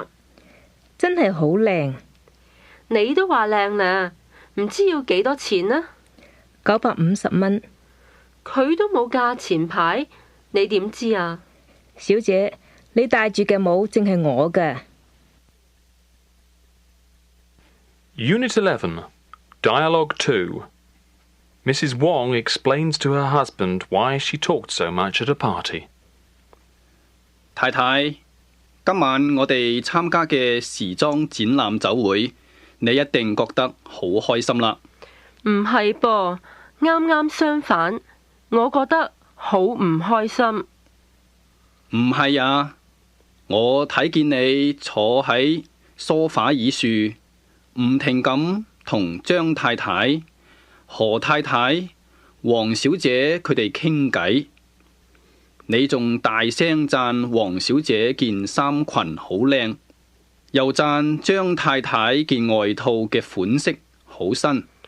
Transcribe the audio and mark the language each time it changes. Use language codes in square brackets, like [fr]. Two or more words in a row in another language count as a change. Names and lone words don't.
[yue] 真係好靚。你都話靚啦，唔知要幾多錢呢？950蚊。佢都冇價錢牌，你點知啊？小姐，你戴住嘅帽正係我嘅。 [en] Unit 11, Dialogue 2. Mrs. Wong explains to her husband why she talked so much at a party. [yue] 太太，今晚我哋參加嘅時裝展覽酒會，你一定覺得好開心啦。唔係噃，啱啱相反，我覺得好唔開心。唔係啊，我睇見你坐喺梳化椅樹，唔停咁同張太太、何太太、黃小姐佢哋傾偈，你仲大聲讚黃小姐件衫裙好靚，又讚張太太件外套嘅款式好新。